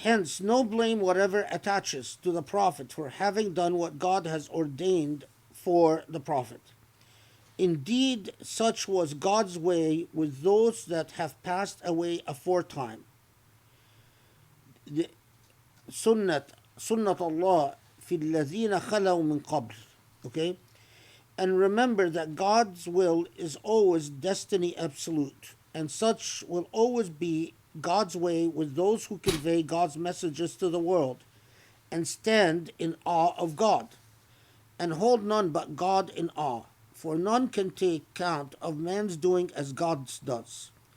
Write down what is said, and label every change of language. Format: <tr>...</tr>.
<en>Hence, no blame whatever attaches to the Prophet for having done what God has ordained for the Prophet. Indeed, such was God's way with those that have passed away aforetime.</en> <ar>The Sunnat Allah في الذين خلوا من قبل.</ar> <en>Okay? And remember that God's will is always destiny absolute, and such will always be God's way with those who convey God's messages to the world and stand in awe of God, and hold none but God in awe, for none can take count of man's doing as God does.</en>